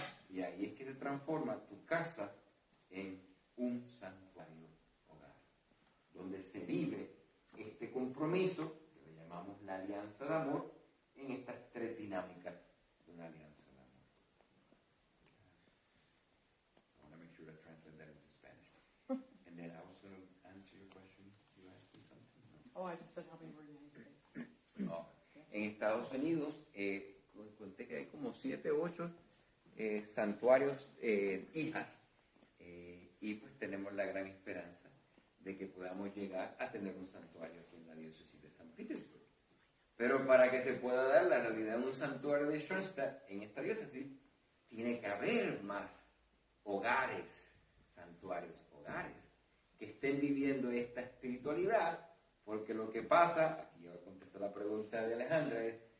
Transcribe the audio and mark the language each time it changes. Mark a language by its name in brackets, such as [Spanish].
[Spanish] Y ahí es que se transforma tu casa en un santuario hogar, donde se vive este compromiso, que le llamamos la alianza de amor, en estas 3 dinámicas de una alianza de amor. [English] So I want to make sure to translate that into Spanish. And then I was going to answer your question. You asked me something? No. Oh, I just said how many were in the United States. No. [Spanish] En Estados Unidos, conté que hay como 7 o 8 santuarios hijas, y pues tenemos la gran esperanza de que podamos llegar a tener un santuario aquí en la diócesis de San Petersburg. Pero para que se pueda dar la realidad de un santuario de Schoenstatt en esta diócesis, tiene que haber más hogares, santuarios, hogares, que estén viviendo esta espiritualidad, porque lo que pasa, aquí yo contesto la pregunta de Alejandra, es